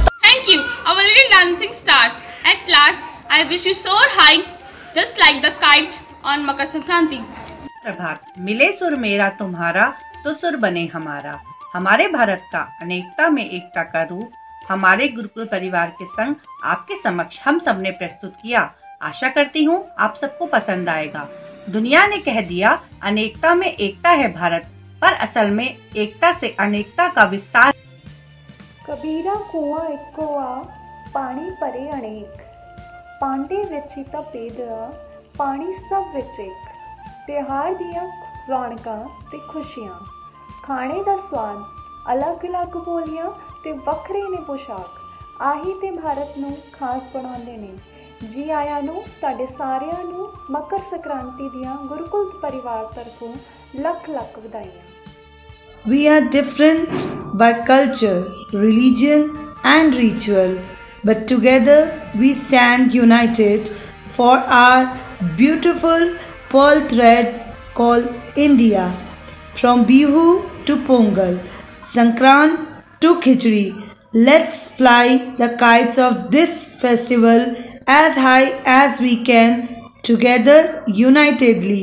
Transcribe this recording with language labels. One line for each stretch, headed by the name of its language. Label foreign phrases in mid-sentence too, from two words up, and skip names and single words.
English: Thank you, our little dancing stars. At last, I wish you soar high, just like the kites on Makar Sankranti.
Hindi: प्रभात, मिले सुर मेरा तुम्हारा तो सुर बने हमारा। हमारे भारत का अनेकता में एकता का रूप हमारे गुरुकुल परिवार के संग आपके समक्ष हम सब ने प्रस्तुत किया। आशा करती हूँ आप सबको पसंद आएगा। दुनिया ने कह दिया अनेकता में एकता है भारत, पर असल में एकता से अनेकता का विस्तार।
Punjabi: ਕਬੀਰਾ ਕੁਆਂ ਇੱਕੋ ਆ, ਪਾਣੀ ਪਰੇ ਅਨੇਕ, ਪਾਂਡੇ ਵਿੱਚ ਹੀ ਤਾਂ ਭੇਦ ਆ, ਪਾਣੀ ਸਭ ਵਿੱਚ ਏਕ। ਤਿਉਹਾਰ ਦੀਆਂ ਰੌਣਕਾਂ ਤੇ ਖੁਸ਼ੀਆਂ, ਖਾਣੇ ਦਾ ਸੁਆਦ, ਅਲੱਗ ਅਲੱਗ ਬੋਲੀਆਂ ਤੇ ਵੱਖਰੇ ਨੇ ਪੋਸ਼ਾਕ, ਆਹੀ ਤੇ ਭਾਰਤ ਨੂੰ ਖਾਸ ਬਣਾਉਂਦੇ ਨੇ। ਜੀ ਆਇਆਂ ਨੂੰ ਤੁਹਾਡੇ ਸਾਰਿਆਂ ਨੂੰ ਮਕਰ ਸੰਕ੍ਰਾਂਤੀ ਦੀਆਂ ਗੁਰੂਕੁਲ ਪਰਿਵਾਰ ਤਰਫ਼ੋਂ ਲੱਖ ਲੱਖ ਵਧਾਈਆਂ।
English: We are different by culture, religion and ritual, but together we stand united for our beautiful pearl thread called India. From Bihu to Pongal, Sankrant to Khichdi, let's fly the kites of this festival as high as we can, together unitedly.